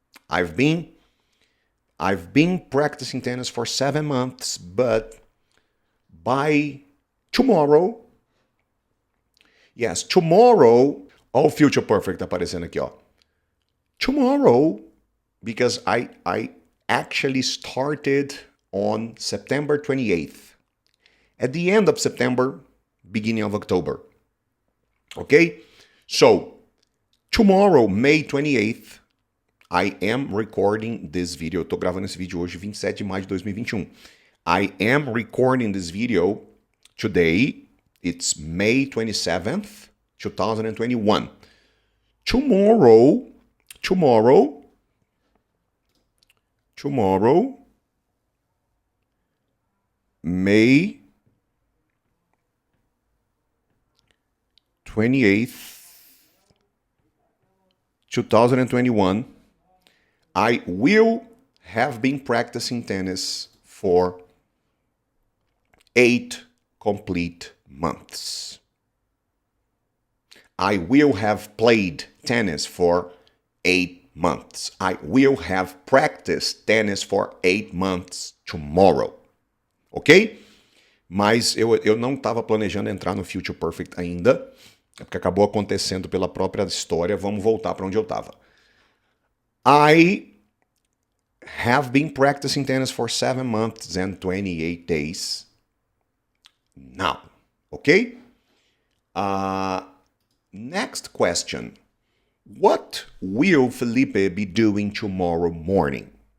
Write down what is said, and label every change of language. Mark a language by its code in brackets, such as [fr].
[en] I've been practicing tennis for 7 months, but by tomorrow, yes, tomorrow, [pt] ó o Future Perfect aparecendo aqui, ó. [en] Tomorrow, because I actually started on September 28th. At the end of September, beginning of October. Okay? So, tomorrow, May 28th, I am recording this video. [pt] Eu tô gravando esse vídeo hoje, 27 de maio de 2021. [en] I am recording this video today. It's May 27th, 2021. Tomorrow, May 28th, 2021, I will have been practicing tennis for 8 complete months. I will have played tennis for 8 months. I will have practiced tennis for 8 months tomorrow. Ok? [pt] Mas eu não estava planejando entrar no Future Perfect ainda, é porque acabou acontecendo pela própria história. Vamos voltar para onde eu estava. [en] I have been practicing tennis for 7 months and 28 days now. Ok? Next question. What will Felipe be doing tomorrow morning?